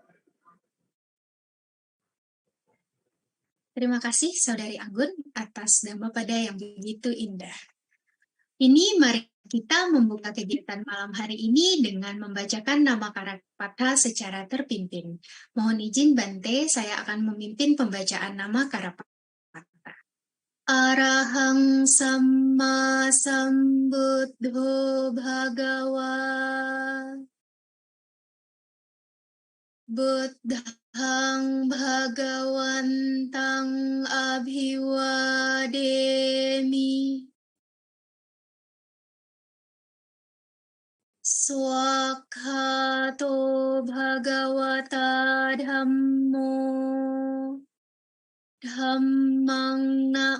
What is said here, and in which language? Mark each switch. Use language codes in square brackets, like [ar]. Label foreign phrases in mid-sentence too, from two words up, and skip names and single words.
[id] Terima kasih Saudari Anggun atas Dhammapada yang begitu indah. Ini mari kita membuka kegiatan malam hari ini dengan membacakan nama Karapatha secara terpimpin. Mohon izin Bante, saya akan memimpin pembacaan nama Karapatha. [pi] Arahang Samma Sambuddho Bhagawa Buddhang Bhagawantang Abhiwademi Swakhato Bhagavata Dhammo Dhammang